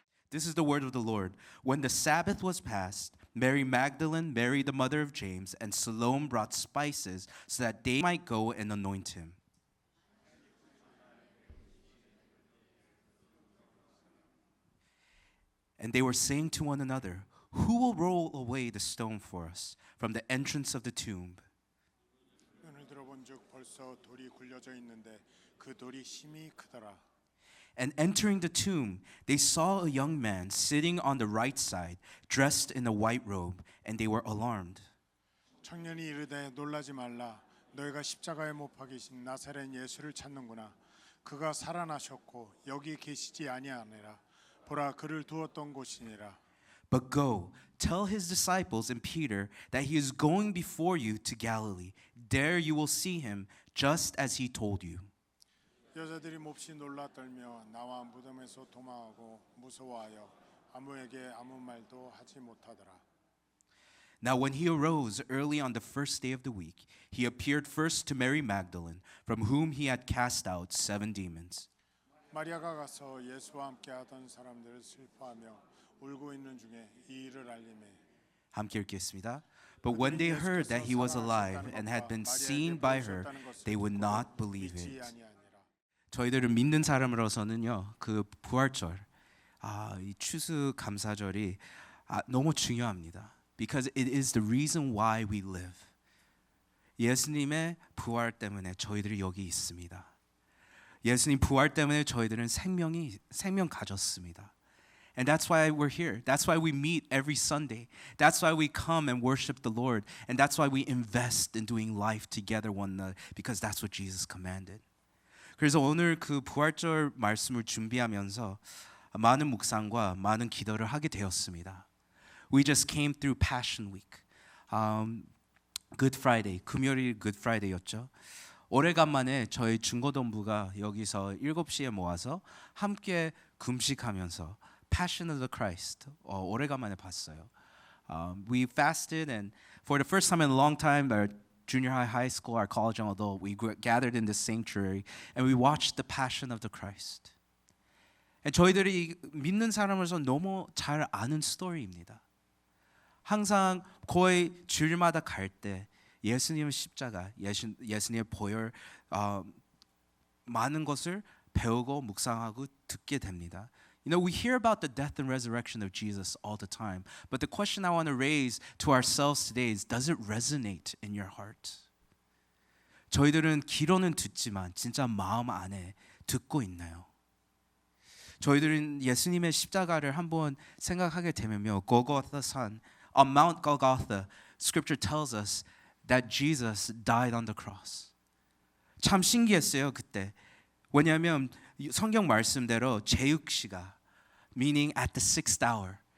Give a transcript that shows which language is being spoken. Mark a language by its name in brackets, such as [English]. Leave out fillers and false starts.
[English] This is the word of the Lord. When the Sabbath was past, Mary Magdalene, Mary the mother of James, and Salome brought spices so that they might go and anoint him. And they were saying to one another, "Who will roll away the stone for us from the entrance of the tomb?" [Korean] 눈을 들어본즉 벌써 돌이 굴려져 있는데 그 돌이 힘이 크더라. [English] And entering the tomb, they saw a young man sitting on the right side, dressed in a white robe, and they were alarmed. [Korean] 청년이 이르되 놀라지 말라. 너희가 십자가에 못 박이신 나사렛 예수를 찾는구나. 그가 살아나셨고 여기 계시지 아니하니라. 보라 그를 두었던 곳이니라. [English] But go, tell his disciples and Peter that he is going before you to Galilee. There you will see him, just as he told you. [Korean] 여자들이 몹시 놀라 떨며 나와 무덤에서 도망하고 무서워하여 아무에게 아무 말도 하지 못하더라. [English] Now when he arose early on the first day of the week, he appeared first to Mary Magdalene, from whom he had cast out 7 demons. [Korean] 마리아가 가서 예수와 함께 하던 사람들을 슬퍼하며 울고 있는 중에 이 일을 알림해. 함께 읽겠습니다. [English] But when they heard that he was alive and had been seen by her, they would not believe it. [Korean] 저희들은 믿는 사람으로서는요, 그 부활절, 이 추수감사절이 너무 중요합니다. [English] Because it is the reason why we live. [Korean] 예수님의 부활 때문에 저희들이 여기 있습니다. 예수님 부활 때문에 저희들은 생명 가졌습니다. [English] And that's why we're here. That's why we meet every Sunday. That's why we come and worship the Lord. And that's why we invest in doing life together one another, because that's what Jesus commanded. [Korean] 그래서 오늘 그 부활절 말씀을 준비하면서 많은 묵상과 많은 기도를 하게 되었습니다. [English] We just came through Passion Week. Good Friday, 금요일 Good Friday였죠. [Korean] 오래간만에 저희 중고등부가 여기서 7시에 모아서 함께 금식하면서 Passion of the Christ 오래간만에 봤어요. [English] We fasted, and for the first time in a long time, our junior high school, our college and adult, we gathered in this sanctuary and we watched the Passion of the Christ. [Korean] And 저희들이 믿는 사람으로서 너무 잘 아는 스토리입니다. 항상 거의 주일마다 갈 때 예수님의 십자가, 예수님의 보혈 많은 것을 배우고 묵상하고 듣게 됩니다. [English] You know, we hear about the death and resurrection of Jesus all the time. But the question I want to raise to ourselves today is, does it resonate in your heart? [Korean] 저희들은 귀로는 듣지만 진짜 마음 안에 듣고 있나요? 저희들은 예수님의 십자가를 한번 생각하게 되면요, 골고타 산, [English] on Mount Golgotha, Scripture tells us that Jesus died on the cross. [Korean] 참 신기했어요 그때. 왜냐하면 성경 말씀대로 제육시가, [English] meaning at the 6th hour.